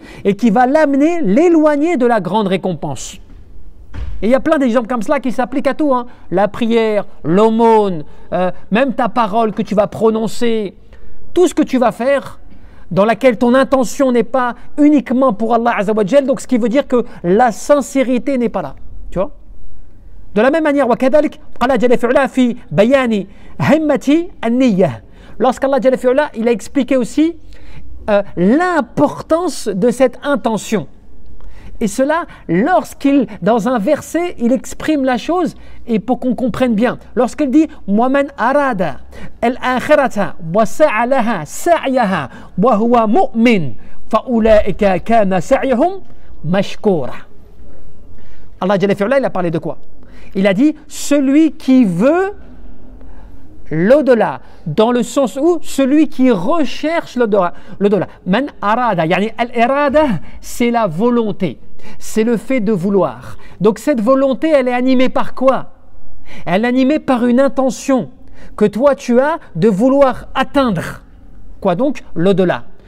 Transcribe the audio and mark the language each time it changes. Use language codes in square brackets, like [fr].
[fr] Et qui va l'amener, l'éloigner de la grande récompense. Et il y a plein d'exemples comme cela qui s'appliquent à tout, hein. La prière, l'aumône, même ta parole que tu vas prononcer, tout ce que tu vas faire, dans laquelle ton intention n'est pas uniquement pour Allah Azza wa Jal, donc ce qui veut dire que la sincérité n'est pas là. Tu vois? De la même manière, [ar] وَكَذَلِكَ قَالَ جَلَّ فِعْلَا فِي بَيَانِ هِمَّةِ النِّيَّةِ. [fr] Lorsqu'Allah Jalla fi'ala, il a expliqué aussi l'importance de cette intention. Et cela, lorsqu'il, dans un verset, il exprime la chose, et pour qu'on comprenne bien. Lorsqu'il dit [ar] وَمَنْ أَرَادَ الْآخِرَةَ وَسَعَ لَهَا سَعْيَهَا وَهُوَ مُؤْمِنٌ فَأُولَئِكَ كَانَ سَعْيُهُمْ مَشْكُورًا. [fr] Allah Jalla fi'ala, il a parlé de quoi? Il a dit celui qui veut l'au-delà, dans le sens où celui qui recherche l'au-delà. [ar] Man arada, yani al-irada, [fr] c'est la volonté, c'est le fait de vouloir. Donc cette volonté, elle est animée par quoi? Elle est animée par une intention que toi tu as de vouloir atteindre Quoi donc? L'au-delà.